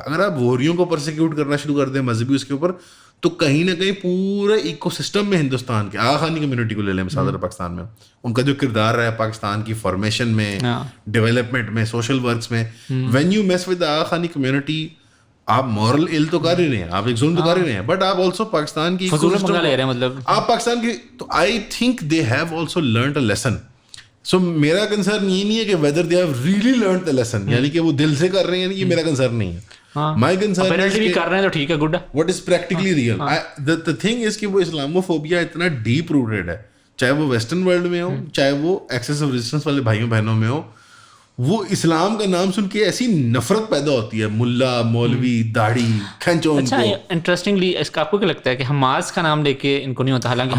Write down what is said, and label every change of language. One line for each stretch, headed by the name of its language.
Urdu: اگر آپ ووریوں کو پرسیکیوٹ کرنا شروع کر دیں مذہبی اس کے اوپر تو کہیں نہ کہیں پورے ایکو سسٹم میں ہندوستان کے آغا خانی کمیونٹی کو لے لیں مثال پاکستان میں, ان کا جو کردار رہا ہے پاکستان کی فارمیشن میں, ڈیولپمنٹ میں, سوشل ورکس میں,
English: when you mess with Aga Khani community
Urdu: آپ مورل ایل تو کر ہی رہے ہیں, آپ ایک ظلم تو کر ہی رہے ہیں, بٹ آپ آلسو پاکستان کی مطلب آپ پاکستان کی تو
English: I think they have also learned a lesson.
Urdu: سو میرا کنسرن یہ نہیں ہے کہ
English: whether they have really learned the lesson,
Urdu: یعنی کہ وہ دل سے کر رہے ہیں, یہ میرا کنسرن نہیں ہے.
English: My concern is کہ
Urdu: کر رہے ہیں تو ٹھیک ہے, good.
English: What is practically real? The thing is
Urdu: کہ وہ اسلاموفوبیا اتنا ڈیپ روٹیڈ ہے, چاہے وہ ویسٹرن ورلڈ میں ہو, چاہے وہ ایکسیس آف ریزسٹنس والے بھائیوں بہنوں میں ہو. وہ اسلام کا نام سن کے ایسی نفرت پیدا ہوتی ہے, ملا مولوی داڑھی کھینچو. اچھا انٹرسٹنگلی اس کا آپ کو کیا لگتا ہے کہ حماس کا نام لے کے ان کو نہیں ہوتا, حالانکہ